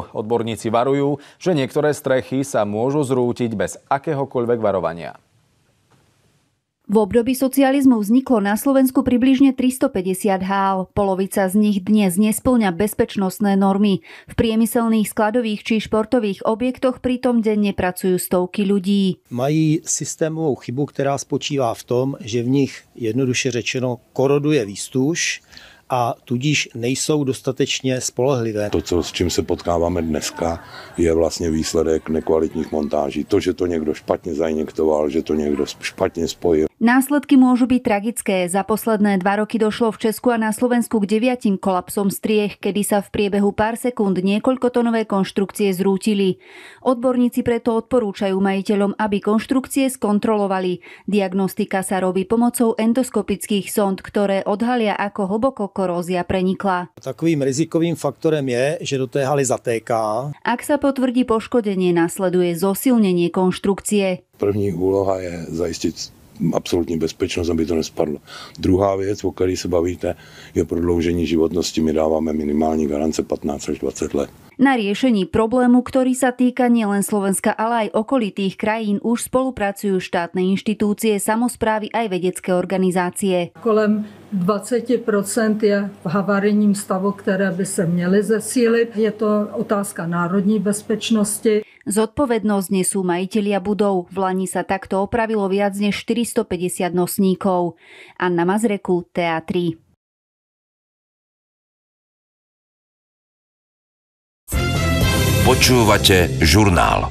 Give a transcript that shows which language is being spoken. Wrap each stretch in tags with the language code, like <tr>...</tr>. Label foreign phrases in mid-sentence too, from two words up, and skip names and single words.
<sk>Odborníci varujú, že niektoré strechy sa môžu zrútiť bez akéhokoľvek varovania. V období socializmu vzniklo na Slovensku približne 350 hál. Polovica z nich dnes nespĺňa bezpečnostné normy. V priemyselných, skladových či športových objektoch pritom denne pracujú stovky ľudí.</sk> <cs>Mají systémovou chybu, která spočívá v tom, že v nich jednoduše řečeno koroduje výstuž a tudíž nejsou dostatečně spolehlivé. To, s čím se potkáváme dneska, je vlastně výsledek nekvalitních montáží. To, že to někdo špatně zainjektoval, že to někdo špatně spojil.</cs> <sk>Následky môžu byť tragické. Za posledné 2 roky došlo v Česku a na Slovensku k 9 kolapsom striech, kedy sa v priebehu pár sekúnd niekoľkotonové konštrukcie zrútili. Odborníci preto odporúčajú majiteľom, aby konštrukcie skontrolovali. Diagnostika sa robí pomocou endoskopických sond, ktoré odhalia, ako hlboko korózia prenikla.</sk> <cs>Takovým rizikovým faktorem je, že do té haly zatéká.</cs> <sk>Ak sa potvrdí poškodenie, nasleduje zosilnenie konštrukcie.</sk> <cs>První úloha je zajistit absolutní bezpečnost, aby to nespadlo. Druhá věc, o které se bavíte, je prodloužení životnosti. My dáváme minimální garance 15 až 20 let.</cs> <sk>Na riešení problému, ktorý sa týka nielen Slovenska, ale aj okolitých krajín, už spolupracujú štátne inštitúcie, samosprávy aj vedecké organizácie.</sk> <cs>Kolem 20% je v havarijním stavu, které by se měly zesílit. Je to otázka národní bezpečnosti.</cs> <sk>Zodpovednosť nesú majitelia budov. V Lani sa takto opravilo viac než 450 nosníkov. Anna Mazreku, TA3. Počúvate žurnál.</sk>